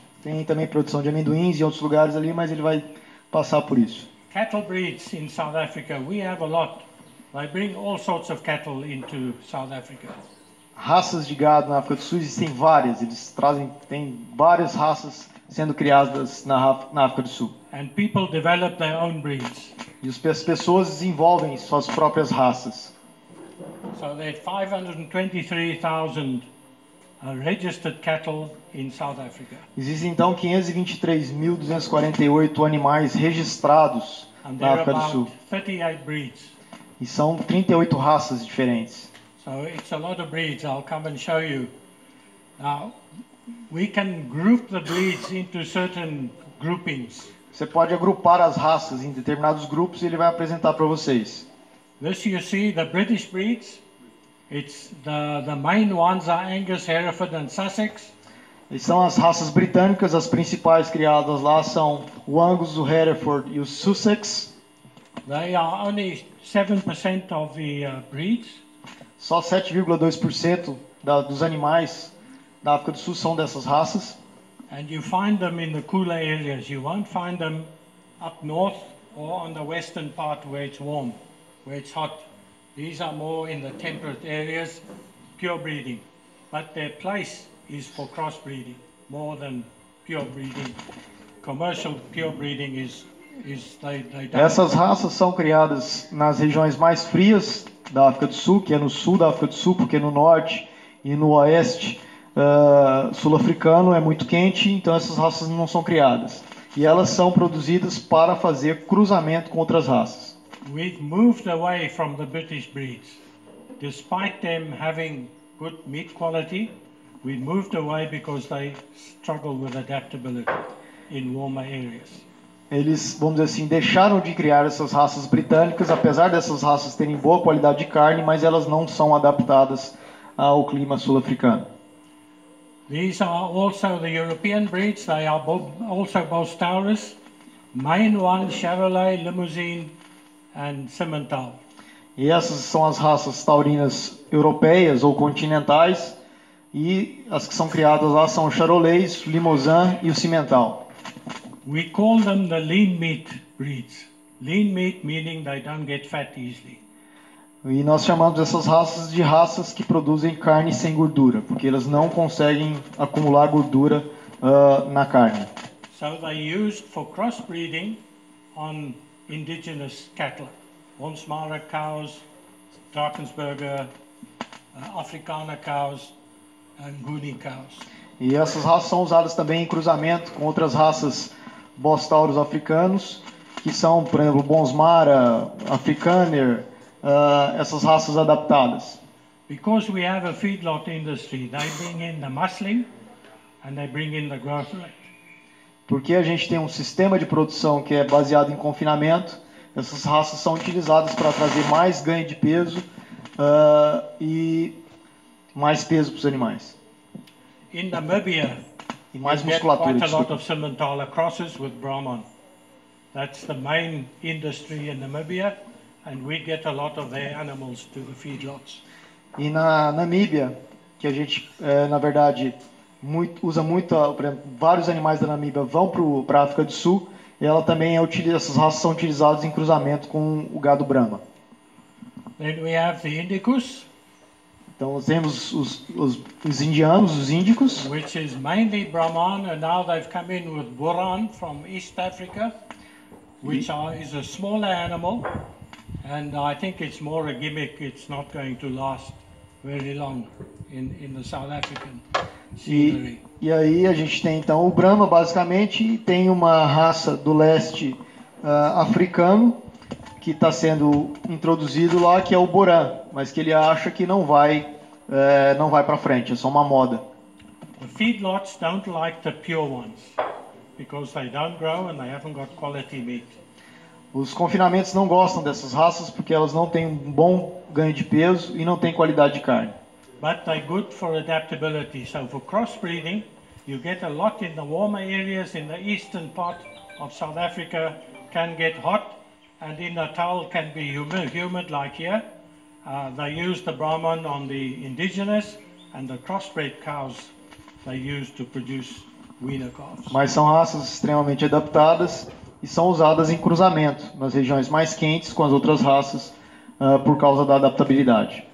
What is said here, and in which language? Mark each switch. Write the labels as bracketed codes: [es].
[pt] Tem também produção de amendoins em outros lugares ali, mas ele vai passar por isso. [en] Cattle breeds in South Africa, we have a lot. They bring all sorts of cattle into South Africa. [pt] Raças de gado na África do Sul existem várias, tem várias raças sendo criadas na África do Sul. [en] And people develop their own breeds. [pt] E as pessoas desenvolvem suas próprias raças. [en] So there are 523,000 registered cattle in South Africa. [pt] Existem então 523.248 animais registrados [en] And [pt] na [en] there are [pt] África do Sul. [en] about 38 breeds. [pt] E são 38 raças diferentes. [en] So it's a lot of breeds. I'll come and show you. Now, we can group the breeds into certain groupings. [pt] Você pode agrupar as raças em determinados grupos e ele vai apresentar para vocês. [en] This you see, the British breeds. It's the main ones are Angus, Hereford and Sussex. [pt] E são as raças britânicas, as principais criadas lá são o Angus, o Hereford e o Sussex. [en] They are only 7% of the breeds. [pt] Só 7,2% dos animais da África do Sul são dessas raças. [en] And you find them in the cooler areas. You won't find them up north or on the western part where it's warm, where it's hot. These are more in the temperate areas, pure breeding. But their place is for crossbreeding more than pure breeding. Commercial pure breeding they don't. [pt] Essas raças são criadas nas regiões mais frias da África do Sul, que é no sul da África do Sul, porque no norte e no oeste sul-africano é muito quente, então essas raças não são criadas. E elas são produzidas para fazer cruzamento com outras raças. [en] We've moved away from the British breeds. Despite them having good meat quality, we moved away because they struggle with adaptability in warmer areas. [pt] Eles, vamos dizer assim, deixaram de criar essas raças britânicas, apesar dessas raças terem boa qualidade de carne, mas elas não são adaptadas ao clima sul-africano. [en] These are also the European breeds. They are also Bos Taurus, Main One, Chevrolet, Limousine, and Simmental. [pt] E essas são as raças taurinas europeias ou continentais, e as que são criadas lá são o Charolais, o Limousin e o Simmental. [en] We call them the lean meat breeds. Lean meat meaning they don't get fat easily. [pt] E nós chamamos essas raças de raças que produzem carne sem gordura, porque elas não conseguem acumular gordura na carne. [en] So they used for crossbreeding on indigenous cattle, Bonsmara cows, Drakensberger, Afrikaner cows, and Nguni cows. [pt] E essas raças são usadas também em cruzamento com outras raças Bos Taurus africanos, que são, por exemplo, Bonsmara, Afrikaner, essas raças adaptadas. [en] Because we have a feedlot industry, they bring in the muscling and they bring in the growth rate. [pt] Porque a gente tem um sistema de produção que é baseado em confinamento, essas raças são utilizadas para trazer mais ganho de peso e mais peso para os animais. [en] In Namibia, [pt] E mais [en] you get [pt] musculatura. [en] quite a lot [pt] Desculpa. [en] of Simmenthaler crosses with Brahman. That's the main industry in Namibia, and we get a lot of their animals to the feedlots. [pt] E na Namíbia, que a gente, na verdade, usa muito, por exemplo, vários animais da Namíbia vão para a África do Sul, e ela também essas raças são utilizadas em cruzamento com o gado Brahma. [en] Then we have the Indicus, [pt] Então nós temos os indianos, os índicos, [en] which is mainly Brahman, and now they've come in with Buran from East Africa, which is a smaller animal, and I think it's more a gimmick. It's not going to last very long in the South African scenery. [pt] E aí a gente tem então o Brahma, basicamente, e tem uma raça do leste africano que está sendo introduzido lá, que é o Boran, mas que ele acha que não vai para frente, é só uma moda. [en] The feedlots don't like the pure ones because they don't grow and they haven't got quality meat. [pt] Os confinamentos não gostam dessas raças porque elas não têm um bom ganho de peso e não têm qualidade de carne. [en] But they're good for adaptability. So for crossbreeding, you get a lot in the warmer areas in the eastern part of South Africa can get hot, and in Natal can be humid like here. They use the Brahman on the indigenous, and the crossbred cows they use to produce weaner calves. [pt] Mas são raças extremamente adaptadas e são usadas em cruzamento nas regiões mais quentes com as outras raças por causa da adaptabilidade.